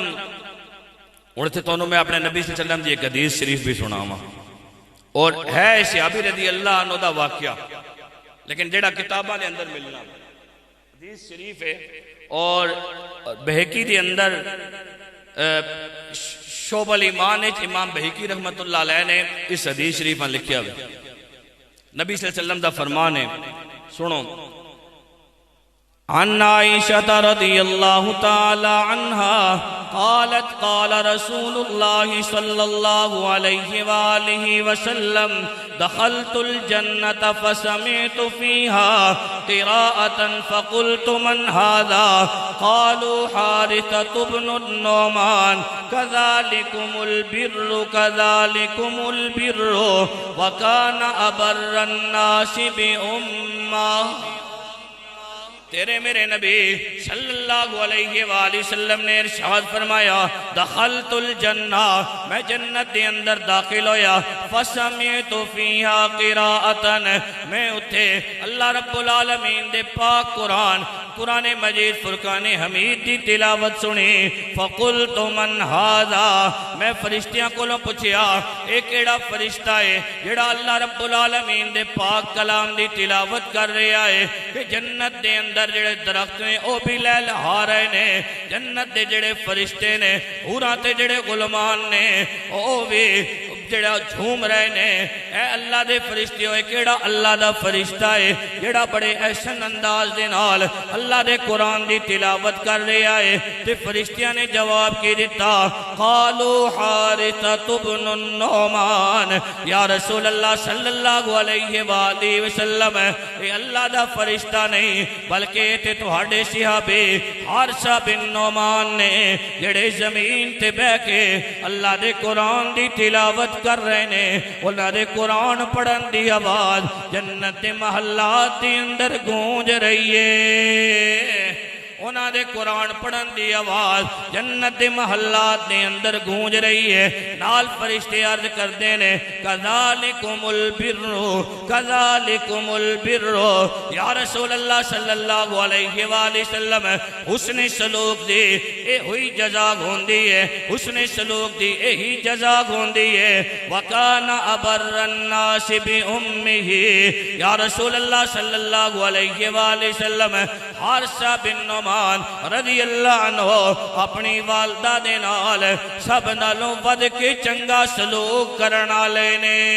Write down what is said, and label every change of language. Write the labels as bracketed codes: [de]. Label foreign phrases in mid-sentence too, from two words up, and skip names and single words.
[pa] اڑتے تو میں اپنے نبی [ar] صلی اللہ علیہ وسلم [pa] دی ایک حدیث شریف بھی سنا ہوا اور ہے صحابی [ar] رضی اللہ عنہ [pa] دا واقعہ، لیکن جیڑا کتابہ دے اندر ملنا حدیث شریف ہے اور بہقی دے اندر شعب الایمان امام بہقی [ar] رحمت اللہ علیہ [pa] نے اس حدیث شریف میں لکھیا ہوئے. نبی [ar] صلی اللہ علیہ وسلم [pa] دا فرمان ہے، سنو. [ar] عن عائشة رضي الله تعالى عنها قالت قال رسول الله صلى الله عليه وآله وسلم دخلت الجنة فسمعت فيها قراءة فقلت من هذا قالوا حارثة بن النعمان كذلكم البر كذلكم البر وكان أبر الناس بأمه. [pa] تیرے میرے نبی [ar] صلی اللہ علیہ وآلہ وسلم [pa] نے ارشاد فرمایا [ar] دخلت الجنہ [pa] میں جنت دے اندر داخل ہویا [ar] فسمعت فیہا قراءتن [pa] میں اتھے [ar] اللہ رب العالمین [pa] دے پاک قرآن مجید فرقان حمید دی تلاوت سنی. [ar] فقلت من ہذا [pa] میں فرشتیاں کو پوچھیا ایک ایڑا فرشتہ ہے جڑا [ar] اللہ رب العالمین [pa] دے پاک کلام دی تلاوت کر رہا ہے کہ جنت دے اندر جڑے درخت نے او بھی لہلہا رہے نے، جنت دے جڑے فرشتے نے حوراں تے جڑے غلامان نے او بھی جڑا جھوم رہے نے. اے اللہ دے فرشتے ہوئے کیڑا اللہ دا فرشتہ ہے جڑا بڑے احسن انداز دے نال اللہ دے قرآن دی تلاوت کر رہا ہے. تے فرشتیاں نے جواب کی دیتا [ar] قالوا حارثة بن النعمان یا رسول اللہ صلی اللہ علیہ وآلہ وسلم [pa] اے اللہ دا فرشتہ نہیں بلکہ تے تہاڈے صحابی حارثہ بن نعمان نے جڑے زمین تے بہ کے اللہ دے قرآن دی تلاوت کر رہے نے. انہاں دے قرآن پڑھن دی آواز جنت دے محلات دے اندر گونج رہی ہے. انہاں دے قرآن پڑھن دی آواز جنت دے محلات دے اندر گونج رہی ہے. نال فرشتے عرض کر دینے [ar] کذالکم البر کذالکم البر یا رسول اللہ صلی اللہ علیہ وآلہ وسلم [pa] حسن سلوک دی اے ہوئی جزا ہوندی ہے، حسن سلوک دی اے ہی جزا ہوندی ہے. [ar] وکان ابر الناس بامہ یا رسول اللہ صلی اللہ علیہ وآلہ وسلم [pa] حارثہ بن نعمان [ar] رضی اللہ عنہ [pa] اپنی والدہ دے نال سب نالوں ود کے چنگا سلوک کرنا لینے.